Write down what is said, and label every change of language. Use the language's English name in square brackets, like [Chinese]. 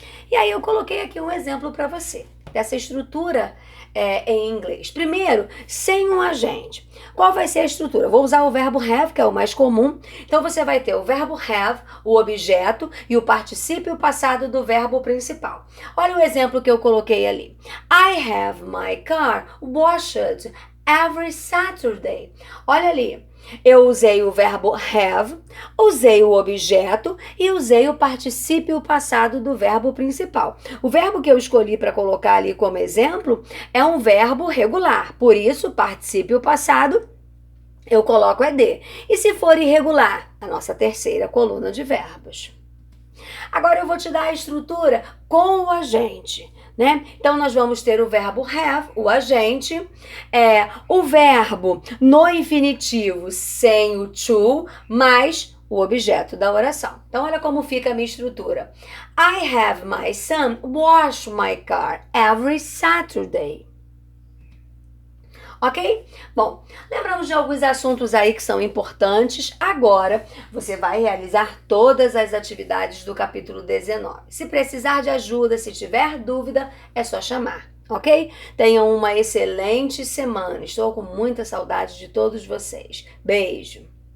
[Portuguese] E aí eu coloquei aqui um exemplo para você dessa estrutura em inglês. Primeiro, sem um agente. Qual vai ser a estrutura? Vou usar o verbo have, que é o mais comum. Então, você vai ter o verbo have, o objeto, e o particípio passado do verbo principal. Olha o exemplo que eu coloquei ali. [English] I have my car washed every Saturday. [Portuguese] Olha ali. Eu usei o verbo have, usei o objeto e usei o particípio passado do verbo principal. O verbo que eu escolhi para colocar ali como exemplo é um verbo regular, por isso o particípio passado eu coloco ED. E se for irregular, a nossa terceira coluna de verbos. Agora eu vou te dar a estrutura com o agente, né? Então, nós vamos ter o verbo have, o agente, o verbo no infinitivo sem o to, mais o objeto da oração. Então, olha como fica a minha estrutura. [English] I have my son wash my car every Saturday. Ok? [Portuguese] Bom, lembramos de alguns assuntos aí que são importantes. Agora, você vai realizar todas as atividades do capítulo 19. Se precisar de ajuda, se tiver dúvida, é só chamar, ok? Tenham uma excelente semana. Estou com muita saudade de todos vocês. Beijo!